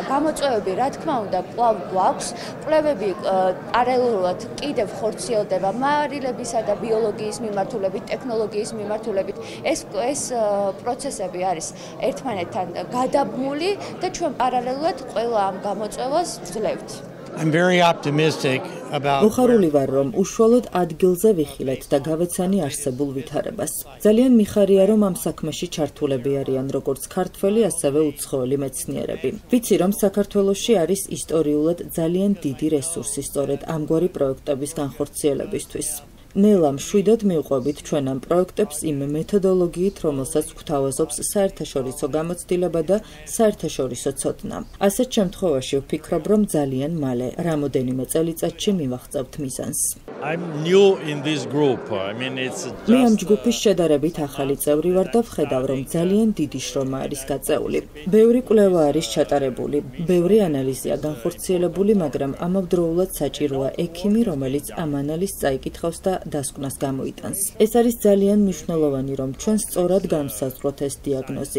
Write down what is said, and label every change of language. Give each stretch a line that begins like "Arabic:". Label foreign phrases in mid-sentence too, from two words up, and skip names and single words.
Georgian: გამოწვევები, რა თქმა უნდა, კვლავ გვაქვს. კვლევები პარალელურად კიდევ ხორციელდება მარილებისა და ბიოლოგიის მიმართულებით, ტექნოლოგიის მიმართულებით. ეს პროცესები არის ერთმანეთთან გადაბმული და ჩვენ პარალელურად ყველა ამ გამოწვევას ვძლევთ.
English: I'm very optimistic about
Georgian: მოხარული ვარ, რომ უშუალოდ ადგილზე ვიხილეთ და გავეცანი არსებულ ვითარებას. ძალიან მიხარია, რომ ამ საქმეში ჩართულები არიან როგორც ქართველი, ასევე უცხოელი მეცნიერები. ვიცი, რომ საქართველოში არის ისტორიულად ძალიან დიდი რესურსი სწორედ ამგვარი პროექტების განხორციელებისთვის. ნელა მშვიდად მივყვებით ჩვენ ამ პროექტებს იმ მეთოდოლოგიით, რომელსაც გვთავაზობს საერთაშორისო გამოცდილება და საერთაშორისო ცოდნა. ასეთ შემთხვევაში ვფიქრობ, რომ ძალიან მალე, რამოდენიმე წელიწადში მივაღწევთ მიზანს.
English: I'm new in this group. I mean it's just
Georgian: მე ამ ჯგუფის შედარებით ახალი წევრი ვარ და ვხედავ, რომ ძალიან დიდი შრომა არის გაწეული. ბევრი კვლევა არის ჩატარებული, ბევრი ანალიზია განხორციელებული, მაგრამ ამავდროულად საჭიროა ექიმი, რომელიც ამ ანალიზს წაიკითხავს და დასკვნას გამოიტანს. ეს არის ძალიან მნიშვნელოვანი, რომ ჩვენ სწორად განვსაზღვროთ ეს დიაგნოზი.